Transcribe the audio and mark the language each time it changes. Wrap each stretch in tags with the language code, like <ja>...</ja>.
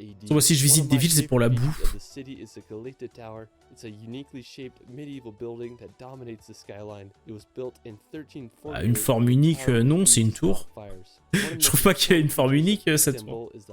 <fr>Moi, si je visite des villes, c'est pour la bouffe.</fr> <en>The Galata Tower. It's a uniquely shaped medieval building that dominates the skyline. It was built in 1340.</en> <fr>Ah, une forme unique, non, c'est une tour. Je trouve pas qu'il y a une forme unique, cette tour.</fr>